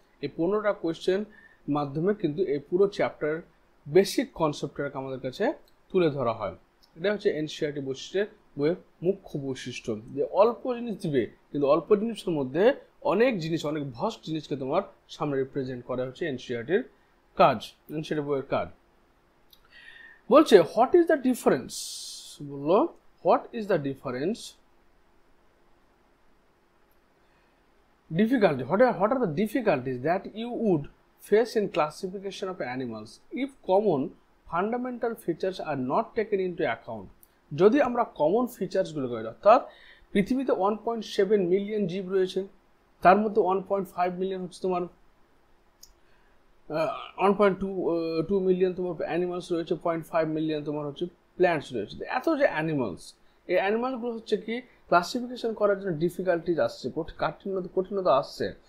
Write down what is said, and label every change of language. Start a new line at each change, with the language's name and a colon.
Bangla: এই 15টা কোয়েশ্চেন মাধ্যমে কিন্তু এই পুরো চ্যাপ্টার বেসিক কনসেপ্টটাকে আমাদের কাছে তুলে ধরা হয়। এটা হচ্ছে এনসিইআরটি বইয়ের মুখ্য বৈশিষ্ট্য, যে অল্প জিনিস দিবে কিন্তু অল্প জিনিসের মধ্যে অনেক জিনিস, অনেক ভাস্ট জিনিসকে তোমার সামনে রিপ্রেজেন্ট করা হচ্ছে এনসিইআরটির কাজ, এনসিইআরটি বইয়ের কাজ। বলছে
English: what is the difference,
Bangla: বললো
English: What is the difference difficulty what are the difficulties that you would face in classification of animals if common fundamental features are not taken into account।
Bangla: যদি আমরা common ফিচার্সগুলো করি, অর্থাৎ পৃথিবীতে 1.7 million জীব রয়েছে, তার মধ্যে 1.5 মিলিয়ন হচ্ছে তোমার 1.2 মিলিয়ন তোমার অ্যানিমালস রয়েছে, 0.5 মিলিয়ন তোমার হচ্ছে প্ল্যান্টস রয়েছে। এত যে অ্যানিমালস, এই অ্যানিমালগুলো হচ্ছে কি ক্লাসিফিকেশন করার জন্য ডিফিকাল্টিজ আসছে, কঠিনতা আসছে।